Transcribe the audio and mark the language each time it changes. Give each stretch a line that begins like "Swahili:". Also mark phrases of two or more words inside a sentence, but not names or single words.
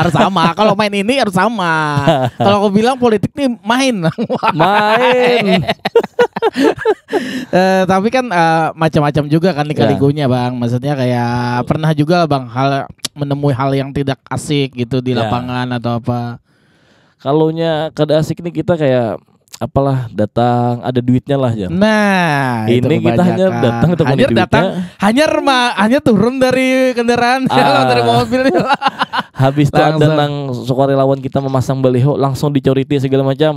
Indonesian: Kalau main ini harus sama. Kalau aku bilang politik nih main. Tapi kan macam-macam juga kan lika-likunya Bang. Maksudnya kayak pernah juga Bang menemui hal yang tidak asik gitu di lapangan atau apa. Kalonya kada asik nih kita kayak apalah datang ada duitnya lah ya. Nah, ini kita hanya datang atau hanya turun dari kendaraan dari mobil. Habis itu ada nang sukarelawan kita memasang baliho langsung dicoriti segala macam.